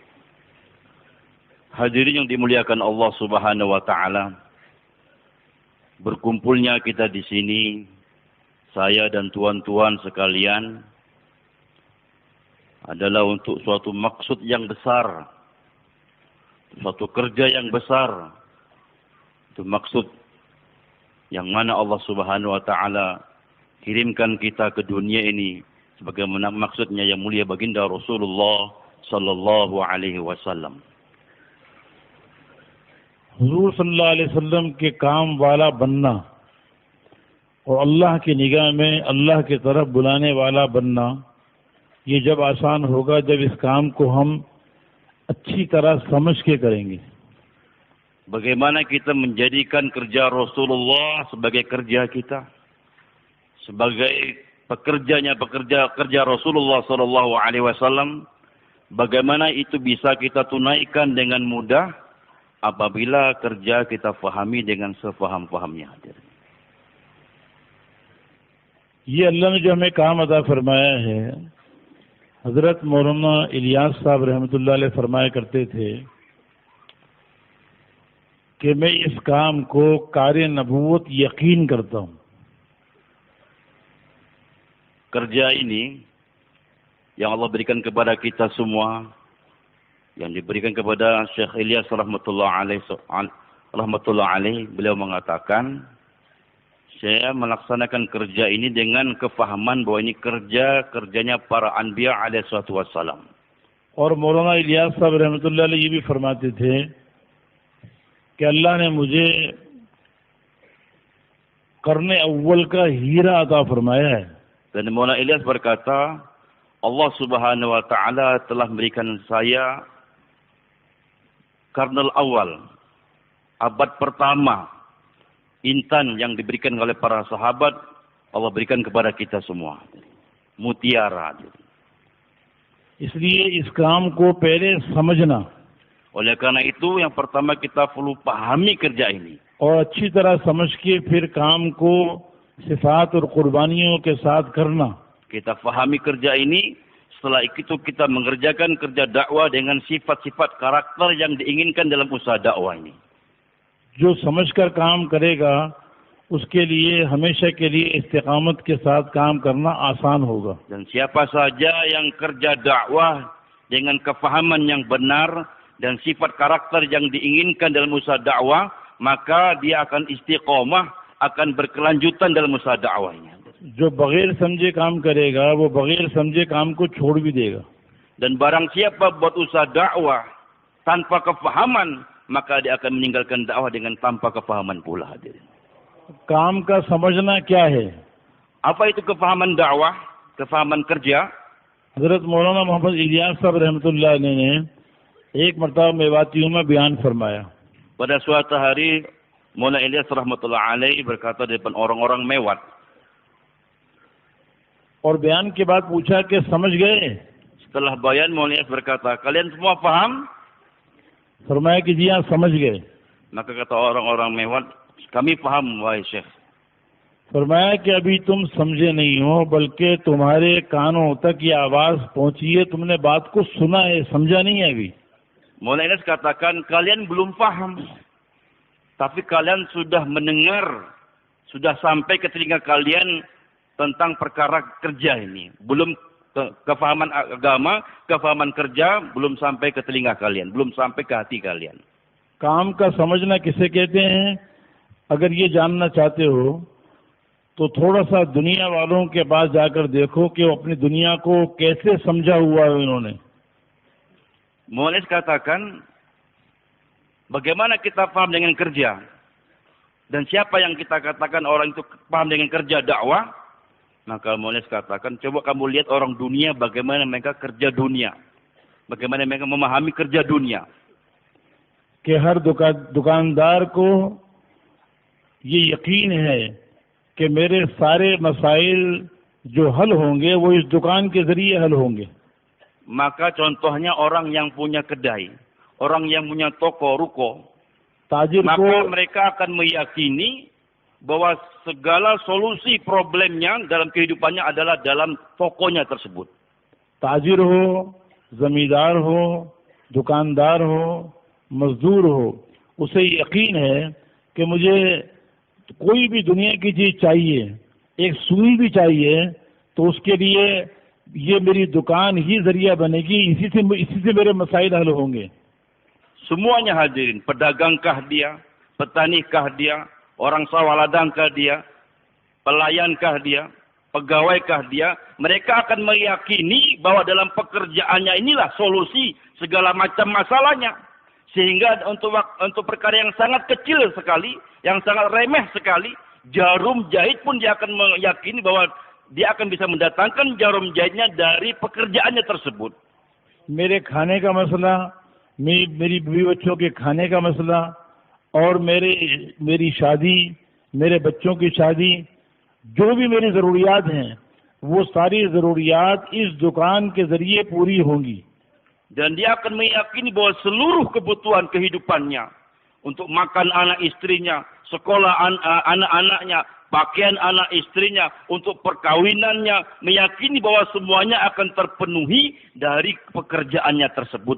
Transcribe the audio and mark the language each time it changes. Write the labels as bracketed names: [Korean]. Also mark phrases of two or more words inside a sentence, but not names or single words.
[Indonesian] Hadirin yang dimuliakan Allah [Arabic] سبحانه وتعالى, [Indonesian] berkumpulnya kita di sini, saya dan tuan-tuan sekalian, adalah untuk suatu maksud yang besar, suatu kerja yang besar. Itu maksud yang mana Allah [Arabic] سبحانه وتعالى [Indonesian] kirimkan kita ke dunia ini sebagaimana maksudnya yang mulia baginda Rasulullah [Arabic] صلى الله عليه وسلم. [Urdu] حضور [Arabic] صلى الله عليه وسلم [Urdu] کے کام والا بننا اور اللہ کی نگاہ میں اللہ کی طرف بلانے والا بننا، یہ جب آسان ہوگا جب اس کام کو ہم اچھی طرح سمجھ کے کریں گے. [Indonesian] Bagaimana kita menjadikan kerja Rasulullah sebagai kerja kita, sebagai kerja Rasulullah [Arabic] صلى الله عليه وسلم, [Indonesian] bagaimana itu bisa kita tunaikan dengan mudah apabila kerja kita fahami dengan sefaham-fahamnya. [Urdu] یہ اللہ نے جو ہمیں کام عطا فرمایا ہے، حضرت مولانا الیاس صاحب [Arabic] رحمة الله عليه [Urdu] فرمایا کرتے تھے کہ میں اس کام کو کار نبوت یقین کرتا ہوں. [Indonesian] Kerja ini yang Allah berikan kepada kita semua, yang diberikan kepada Syekh Ilyas [Arabic] رحمة الله عليه, [Indonesian] beliau mengatakan, saya melaksanakan kerja ini dengan kefahaman bahwa ini kerjanya para anbiya [Arabic] عليه الصلاة والسلام. [Urdu] اور مولانا الیاس صاحب [Arabic] رحمة الله عليه [Urdu] یہ بھی فرماتے تھے کہ اللہ نے مجھے قرن اول کا ہیرا عطا فرمایا ہے. [Indonesian] Dan Maulana Ilyas berkata, Allah [Arabic] سبحانه وتعالى [Indonesian] telah memberikan saya [Arabic] قرن الأول, [Indonesian] abad pertama, intan yang diberikan oleh para sahabat, Allah berikan kepada kita semua. Mutiara. [Urdu] اس لیے اس کام کو پہلے سمجھنا, [Indonesian] Oleh karena itu yang pertama kita perlu pahami kerja ini. [Urdu] اور اچھی طرح سمجھ کے پھر کام کو صفات اور قربانیوں کے ساتھ کرنا. [Indonesian] Kita pahami kerja ini, setelah itu kita mengerjakan kerja dakwah dengan sifat-sifat karakter yang diinginkan dalam usaha dakwah ini. [Urdu] جو سمجھ کر کام کرے گا اس کے لیے ہمیشہ کے لیے استقامت کے ساتھ کام کرنا آسان ہوگا. [Indonesian] Dan siapa saja yang kerja dakwah dengan kefahaman yang benar dan sifat karakter yang diinginkan dalam usaha dakwah, maka dia akan istiqomah, akan berkelanjutan dalam usaha dakwahnya. [Urdu] جو بغیر سمجھے کام کرے گا وہ بغیر سمجھے کام کو چھوڑ بھی دے گا. [Indonesian] Dan barang siapa buat usaha dakwah tanpa kefahaman, maka dia akan meninggalkan dakwah dengan tanpa kefahaman pula. [Urdu] کام کا سمجھنا کیا ہے? [Indonesian] Apa itu kefahaman dakwah, kefahaman kerja? [Urdu] حضرت مولانا محمد الیاس صاحب [Arabic] رحمة الله عليه [Urdu] نے ایک مرتبہ میواتیوں میں بیان فرمایا. [Indonesian] Pada suatu hari Maulana Ilyas [Arabic] رحمة الله عليه [Indonesian] berkata di depan orang-orang Mewat. [Urdu] اور بیان کے بعد پوچھا کہ سمجھ گئے? [Indonesian] Setelah bayan Maulana Ilyas berkata, kalian semua paham? [Urdu] فرمایا کہ جی ہاں سمجھ گئے. [Indonesian] Maka kata orang-orang Mewat, kami paham wahai Syekh. [Urdu] فرمایا کہ ابھی تم سمجھے نہیں ہو، بلکہ تمہارے کانوں تک یہ آواز پہنچی ہے، تم نے بات کو سنا ہے، سمجھا نہیں ہے ابھی. [Indonesian] Maulana Ilyas katakan, kalian belum paham. Tapi kalian sudah mendengar, sudah sampai ke telinga kalian tentang perkara kerja ini. Belum kefahaman agama, kefahaman kerja belum sampai ke telinga kalian, belum sampai ke hati kalian. [Urdu] کام کا سمجھنا کسے کہتے ہیں؟ اگر یہ جاننا چاہتے ہو تو تھوڑا سا دنیا والوں کے پاس جا کر دیکھو کہ وہ اپنی دنیا کو کیسے سمجھا ہوا ہے انہوں نے. [Indonesian] Maulana katakan, bagaimana kita paham dengan kerja? Dan siapa yang kita katakan orang itu paham dengan kerja dakwah? Maka Maulana katakan, coba kamu lihat orang dunia bagaimana mereka kerja dunia. Bagaimana mereka memahami kerja dunia. [Urdu] کہ ہر دکاندار کو یہ یقین ہے کہ میرے سارے مسائل جو حل ہوں گے وہ اس دکان کے ذریعے حل ہوں گے. [Indonesian] Maka contohnya orang yang punya kedai, orang yang punya toko, ruko, ताजिर maka को mereka akan meyakini bahwa segala solusi problemnya dalam kehidupannya adalah dalam tokonya tersebut. [Urdu] تاجر ہو، زمیندار ہو، دکاندار ہو، مزدور ہو، اسے یقین ہے کہ مجھے کوئی بھی دنیا کی چیز چاہیے، ایک سوئی بھی چاہیے، تو اس کے لیے یہ میری دکان ہی ذریعہ بنے گی، اسی سے میرے مسائل حل ہوں گے. [Indonesian] Semuanya hadirin, pedagangkah dia, petanikah dia, orang sawaladangkah dia, pelayankah dia, pegawai dia, mereka akan meyakini bahwa dalam pekerjaannya inilah solusi segala macam masalahnya. Sehingga untuk perkara yang sangat kecil sekali, yang sangat remeh sekali, jarum jahit pun dia akan meyakini bahwa dia akan bisa mendatangkan jarum jahitnya dari pekerjaannya tersebut. [Urdu] میرے کھانے کا مسئلہ، میری بیوی بچوں کے کھانے کا مسئلہ، اور میری شادی، میرے بچوں کی شادی، جو بھی میری ضروریات ہیں، وہ ساری ضروریات اس دکان کے ذریعے پوری ہوں گی. [Indonesian] Dan dia akan meyakini bahwa seluruh kebutuhan kehidupannya, untuk makan anak istrinya, sekolah anak-anaknya, pakaian anak istrinya, untuk perkawinannya, meyakini bahwa semuanya akan terpenuhi dari pekerjaannya tersebut.